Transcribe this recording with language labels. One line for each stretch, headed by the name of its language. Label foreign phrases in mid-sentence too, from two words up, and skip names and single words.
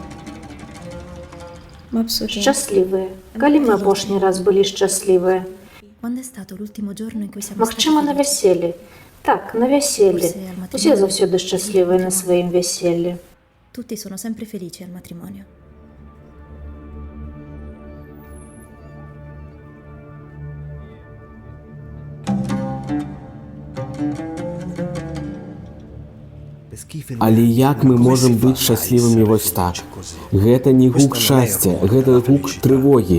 Belarusian: Шчаслівыя. Калі мы апошні раз былі шчаслівыя? Магчыма, на вяселлі. Так, на вяселлі. Усе заўсёды шчаслівыя на сваім вяселлі.
Italian: Tutti sono sempre felici al matrimonio.
Belarusian: Але як мы можам быць шчаслівымі вось так? Гэта не гук шчасця, гэта гук трывогі.